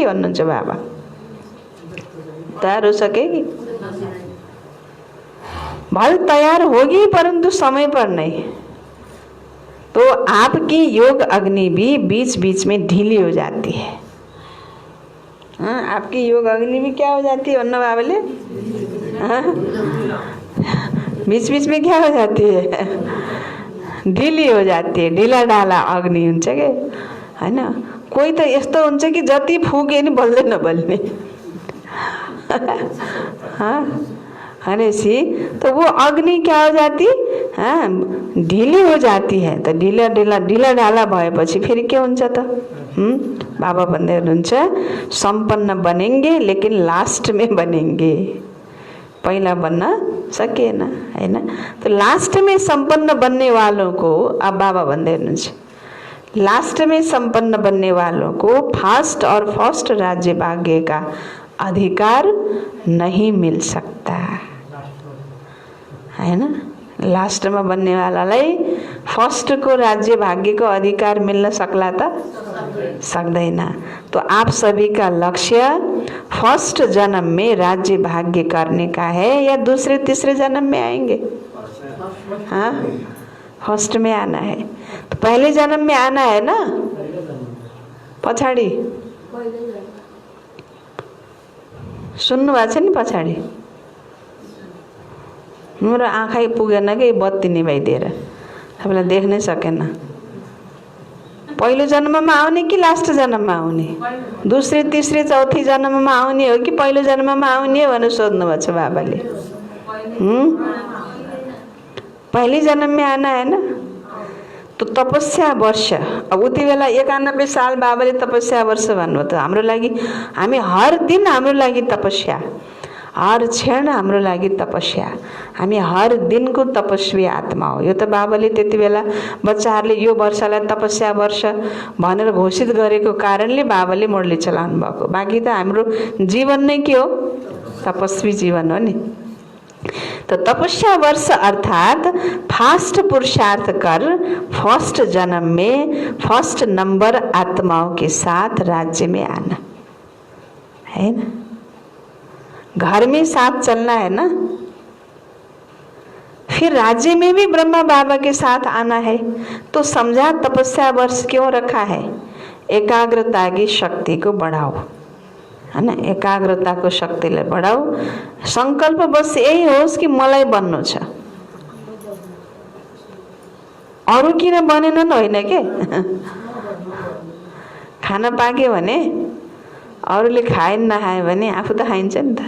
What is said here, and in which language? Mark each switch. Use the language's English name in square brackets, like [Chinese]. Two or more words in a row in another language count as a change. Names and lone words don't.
[Nepali] भन्नुहुन्छ बाबा, [Hindi] तैयार हो सकेगी? भल तैयार होगी परंतु समय पर नहीं। तो आपकी योग अग्नि भी बीच बीच में ढीली हो जाती है। हाँ, आपकी योग अग्नि भी क्या हो जाती है [Nepali] भन्नु बाबाले? [Hindi] बीच बीच में क्या हो जाती है? ढीली हो जाती है, [Nepali] ढिला ढाला अग्नि हुन्छ के हैन। कोही त यस्तो हुन्छ कि जति फुके नि बल्दै नबल्ने। [Hindi] हाँ भनेपछि तो वो अग्नि क्या हो जाती, हाँ ढीली हो जाती है। [Nepali] तो ढिला ढाला भएपछि फेरि के हुन्छ त? बाबा भन्दै हुनुहुन्छ [Hindi] संपन्न बनेंगे लेकिन लास्ट में बनेंगे, [Nepali] पहिला बन्न सकिएन हैन। [Hindi] तो लास्ट में संपन्न बनने वालों को, [Nepali] अब बाबा भन्दै हुनुहुन्छ [Hindi] लास्ट में संपन्न बनने वालों को फास्ट और फर्स्ट राज्य भाग्य का अधिकार नहीं मिल सकता है ना। [Nepali] लास्ट में बनने वालालाई फर्स्ट को राज्य भाग्य को अधिकार मिलना सकला था, सक्दैन। [Hindi] तो आप सभी का लक्ष्य फर्स्ट जन्म में राज्य भाग्य करने का है या दूसरे तीसरे जन्म में आएंगे? हाँ, फर्स्ट में आना है। तो पहले जन्म में आना है ना, [Nepali] पछाडि सुन्नु भएको छ नि? पछाडि मेरो आँखै पुगेन कि बत्ती निभाइदिएर, तपाईँलाई देख्नै सकेन। पहिलो जन्ममा आउने कि लास्ट जन्ममा आउने? [Hindi] दूसरे तीसरे चौथी [Nepali] जन्ममा आउने हो कि पहिलो जन्ममा आउने हो भनेर सोध्नु भएको छ बाबाले। [Hindi] पहले जन्म में आना है ना। [Nepali] तो तपस्या वर्ष, अब उति बेला 91 साल बाबाले तपस्या वर्ष भन्नु त हाम्रो लागि, हामी हर दिन हाम्रो लागि तपस्या, हर क्षण हाम्रो लागि तपस्या, हामी हर दिनको तपस्वी आत्मा हो। यो त बाबाले त्यति बेला बच्चाहरूले यो वर्षलाई तपस्या वर्ष भनेर घोषित गरेको कारणले बाबाले मुरली चलाउनु भएको। बाँकी त हाम्रो जीवन नै के हो? तपस्वी जीवन हो नि। [Hindi] तो तपस्या वर्ष अर्थात फास्ट पुरुषार्थ कर फर्स्ट जन्म में फर्स्ट नंबर आत्माओं के साथ राज्य में आना है ना। घर में साथ चलना है ना, फिर राज्य में भी ब्रह्मा बाबा के साथ आना है। तो समझा तपस्या वर्ष क्यों रखा है? एकाग्रता की शक्ति को बढ़ाओ है ना, एकाग्रता को [Nepali] शक्तिलाई बढाऊ। संकल्प बस यही होस् कि मलाई बन्नु छ, अरु किन बनेनन् होइन के। खाना पाक्यो भने अरूले खाएन नखाए भने आफू त खाइन्छ नि त।